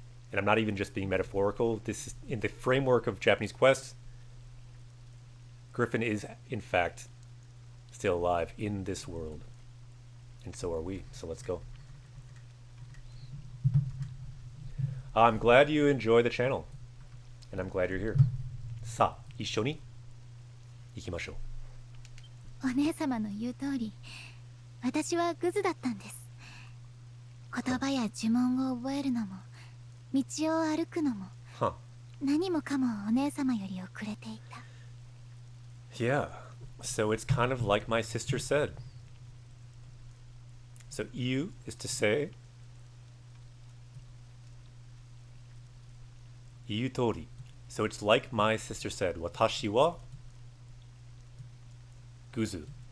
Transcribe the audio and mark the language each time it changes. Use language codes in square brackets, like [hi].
[en] And I'm not even just being metaphorical. This is in the framework of Japanese Quest. Griffin is, in fact, still alive in this world. And so are we. So let's go. I'm glad you enjoy the channel. And I'm glad you're here. [ja] Sa, 一緒に行きましょう。お姉様の言う通り、私はグズだったんです。言葉や呪文を覚えるのも、道を歩くのも、何もかもお姉様より遅れていた。 [en] Yeah, so it's kind of like my sister said. So iu is to say, [ja] 言う通り [en] So it's like my sister said, [ja] watashi wa guzu.